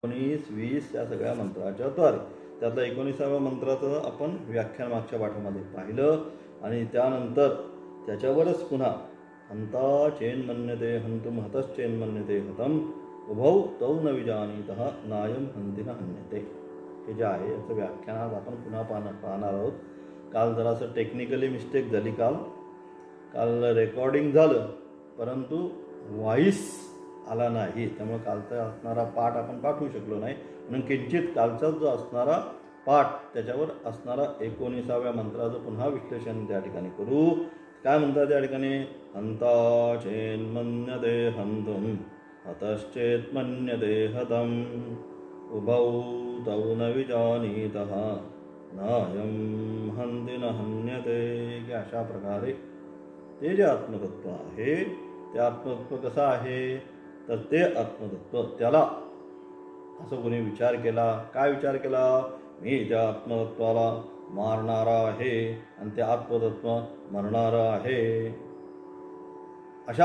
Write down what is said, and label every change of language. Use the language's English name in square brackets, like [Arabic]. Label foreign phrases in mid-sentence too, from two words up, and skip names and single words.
[Marathi] 19, 20 या सगळ्या मंत्राच्या द्वारे. त्यातल्या 19व्या मंत्राचं आपण व्याख्यान मागच्या पाठामध्ये पाहिलं आणि त्यानंतर त्याच्यावरच पुन्हा [Sanskrit] हंता चेन्मन्यते हंतुम हतश्चेन्मन्यते हतम उभौ तौ न विजानीतः नायम हंतिन हन्यते. [Marathi] हे जे आहे याचं व्याख्यान आज आपण पुन्हा पाहणार आहोत. काल जरासं [English] technically mistake [Marathi] झाली. काल रेकॉर्डिंग झालं परंतु व्हॉइस आला नाही, त्यामुळे कालचा असणारा पाठ आपण पाठवू शकलो नाही. म्हणून किंचित कालचा जो असणारा पाठ त्याच्यावर असणारा 19व्या मंत्राचं पुन्हा विश्लेषण त्या ठिकाणी करू. काय म्हणतात त्या ठिकाणी? [Sanskrit] हंता चेन्मन्यते हंतुम हतश्चेन्मन्यते हतम उभौ तौ न विजानीतः नायं हन्ति न हन्यते. [Marathi] की अशा प्रकारे ते जे आत्मतत्व आहे ते आत्मतत्व कसं आहे तर ते आत्मतत्व त्याला असं कोणी विचार केला. काय विचार केला? मी त्या आत्मतत्वाला मारणारा आहे आणि ते आत्मतत्व मरणारं आहे, अशा